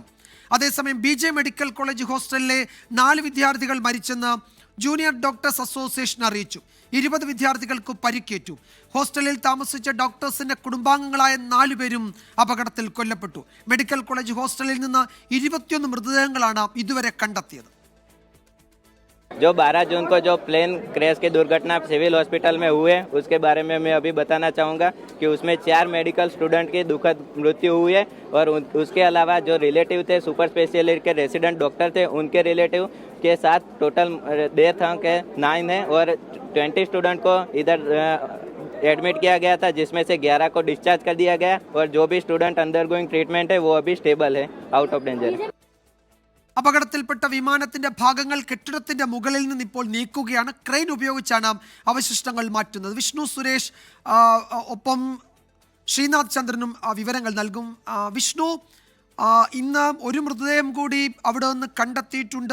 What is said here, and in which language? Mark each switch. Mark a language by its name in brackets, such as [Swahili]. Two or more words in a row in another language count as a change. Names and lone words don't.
[Malayalam] അതേസമയം BJ മെഡിക്കൽ കോളേജ് ഹോസ്റ്റലിലെ 4 വിദ്യാർത്ഥികൾ മരിച്ചെന്ന് ജൂനിയർ ഡോക്ടേഴ്സ് അസോസിയേഷൻ അറിയിച്ചു. 20 വിദ്യാർത്ഥികൾക്ക് പരിക്കേറ്റു. ഹോസ്റ്റലിൽ താമസിച്ച ഡോക്ടേഴ്സിന്റെ കുടുംബാംഗങ്ങളായ 4 പേരും അപകടത്തിൽ കൊല്ലപ്പെട്ടു. [English] medical college [Malayalam] ഹോസ്റ്റലിൽ നിന്ന് 21 മൃതദേഹങ്ങളാണ് ഇതുവരെ കണ്ടെത്തിയത്. [Hindi] जो 12 जून को जो [English] plane crash [Hindi] की दुर्घटना सिविल हॉस्पिटल में हुए उसके बारे में मैं अभी बताना चाहूँगा कि उसमें 4 [English] medical student [Hindi] की दुखद मृत्यु हुई है और उसके अलावा जो रिलेटिव थे [English] super specialist [Hindi] के [English] resident doctor [Hindi] थे उनके रिलेटिव के साथ [English] total death [Hindi] अंक 9 है और 20 स्टूडेंट को इधर एडमिट किया गया था, जिसमें से 11 को डिस्चार्ज कर दिया गया और जो भी स्टूडेंट [English] undergoing treatment [Hindi] है वो अभी स्टेबल है, [English] out of danger [Hindi] है. [Malayalam] അപകടത്തിൽപ്പെട്ട വിമാനത്തിന്റെ ഭാഗങ്ങൾ കെട്ടിടത്തിന്റെ മുകളിൽ നിന്ന് ഇപ്പോൾ നീക്കുകയാണ്. ക്രെയിൻ ഉപയോഗിച്ചാണ് അവശിഷ്ടങ്ങൾ മാറ്റുന്നത്. വിഷ്ണു സുരേഷ് ഒപ്പം ശ്രീനാഥ് ചന്ദ്രനും വിവരങ്ങൾ നൽകും. വിഷ്ണു, ഇന്ന് ഒരു മൃതദേഹം കൂടി അവിടെ നിന്ന് കണ്ടെത്തിയിട്ടുണ്ട്.